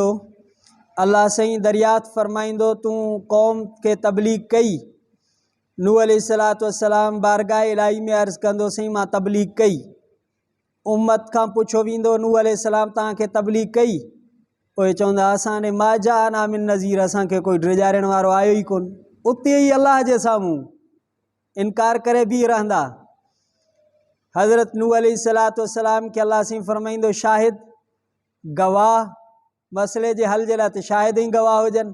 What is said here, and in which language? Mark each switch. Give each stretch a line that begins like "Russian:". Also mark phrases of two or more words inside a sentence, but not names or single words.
Sindhi: अल्लाह साईं दरियात फरमाईंदो तूं क़ौम खे तबलीग कई। नूह
Arabic: عليه الصلاة والسلام
Sindhi: बारगाह इलाही में अर्ज़ कंदो साईं मां तबलीग कई। उम्मत खां पुछो वेंदो नूह अलैहिस्सलाम तव्हांखे तबलीग कई? उहे चवंदा असां ने
Arabic: ما جاءنا من نذير,
Sindhi: असांखे कोई ड्रिजारण वारो आयो ई कोन। उते ई अल्लाह जे साम्हूं इनकार करे बीह रहंदा। हज़रत नूह
Arabic: عليه الصلاة والسلام
Sindhi: खे अल्लाह सिं फरमाईंदो शाहिद, गवाह, मसइले जे हल जे लाइ त शाहिद ई गवाह हुजनि।